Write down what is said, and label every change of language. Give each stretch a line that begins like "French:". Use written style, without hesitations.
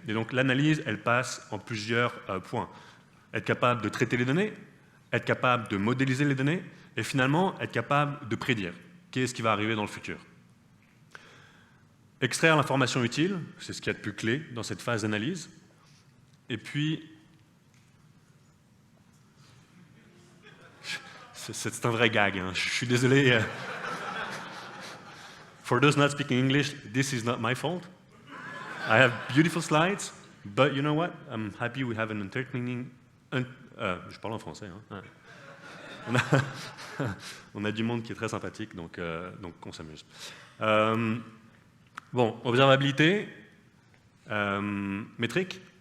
French: Et donc l'analyse, elle passe en plusieurs points. Être capable de traiter les données, être capable de modéliser les données, et finalement être capable de prédire qu'est-ce qui va arriver dans le futur. Extraire l'information utile, c'est ce qu'il y a de plus clé dans cette phase d'analyse. Et puis, c'est un vrai gag, hein. Je suis désolé.
English: For those not speaking English, this is not my fault. I have beautiful slides, but you know what? I'm happy we have an entertaining...
French: je parle en français. Hein. On a du monde qui est très sympathique, donc on s'amuse. Bon, observabilité, métrique.